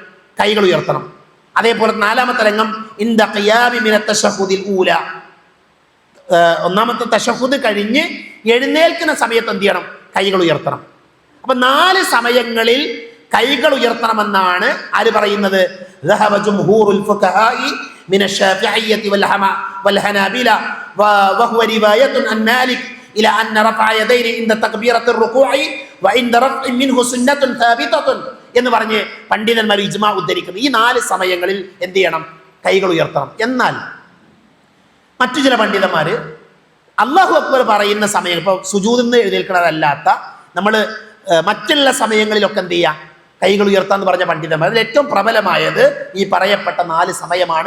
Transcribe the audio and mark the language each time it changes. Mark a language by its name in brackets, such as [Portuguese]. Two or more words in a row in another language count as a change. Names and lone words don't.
[Malayalam] കൈകൾ ഉയർത്തണം. അതേപോലെ നാലാമത്തെ രംഗം [Arabic] عند القيام من التشهد الأول, [Malayalam] ഒന്നാമത്തെ തശഹുദ് കഴിഞ്ഞ് എഴുന്നേൽക്കുന്ന സമയത്ത് എന്ത് ചെയ്യണം? കൈകൾ ഉയർത്തണം. അപ്പൊ 4 സമയങ്ങളിൽ കൈകൾ ഉയർത്തണമെന്നാണ് ആര് പറയുന്നത്? [Arabic] ذهب جمهور الفقهاء من الشافعية والحنابلة وهو رواية عن مالك إلى أن رفع يديه عند تكبيرة الركوع وعند رفع منه سنة ثابتة [Malayalam] എന്ന് പറഞ്ഞ് പണ്ഡിതന്മാർ ഇജ്മാ ഉദ്ധരിക്കുന്നു. ഈ 4 സമയങ്ങളിൽ എന്ത് ചെയ്യണം? കൈകൾ ഉയർത്തണം. എന്നാൽ മറ്റു ചില പണ്ഡിതന്മാർ [Arabic] الله أكبر [Malayalam] പറയുന്ന സമയം, ഇപ്പോൾ സുജൂദിൽ നിന്ന് എഴുന്നേൽക്കുന്നതല്ലാത്ത നമ്മൾ മറ്റുള്ള സമയങ്ങളിലൊക്കെ എന്ത് ചെയ്യുക? കൈകൾ ഉയർത്താന്ന് പറഞ്ഞ പണ്ഡിതന്മാർ. അതിൽ ഏറ്റവും പ്രബലമായത് ഈ പറയപ്പെട്ട 4 സമയമാണ്.